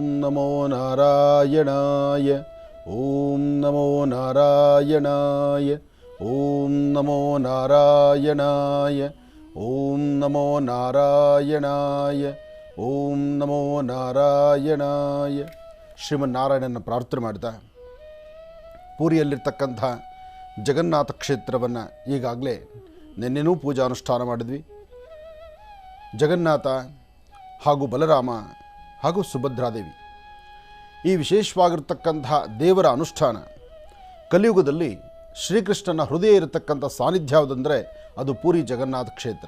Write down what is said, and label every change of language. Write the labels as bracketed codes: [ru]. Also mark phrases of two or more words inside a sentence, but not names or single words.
[sa] नमो नारायणाय ॐ नमो नारायणाय ॐ नमो नारायणाय ॐ नमो नारायणाय ॐ नमो नारायणाय [kn] ಶ್ರೀಮನ್ನಾರಾಯಣನ ಪ್ರಾರ್ಥನೆ ಮಾಡ್ತಾ ಪೂರಿಯಲ್ಲಿರ್ತಕ್ಕಂಥ ಜಗನ್ನಾಥ ಕ್ಷೇತ್ರವನ್ನು ಈಗಾಗಲೇ ನಿನ್ನೆನೂ ಪೂಜಾ ಅನುಷ್ಠಾನ ಮಾಡಿದ್ವಿ. ಜಗನ್ನಾಥ ಹಾಗೂ ಬಲರಾಮ ಹಾಗೂ ಸುಭದ್ರಾದೇವಿ ಈ ವಿಶೇಷವಾಗಿರ್ತಕ್ಕಂಥ ದೇವರ ಅನುಷ್ಠಾನ ಕಲಿಯುಗದಲ್ಲಿ ಶ್ರೀಕೃಷ್ಣನ ಹೃದಯ ಇರತಕ್ಕಂಥ ಸಾನ್ನಿಧ್ಯ ಯಾವುದಂದರೆ ಅದು ಪೂರಿ ಜಗನ್ನಾಥ ಕ್ಷೇತ್ರ.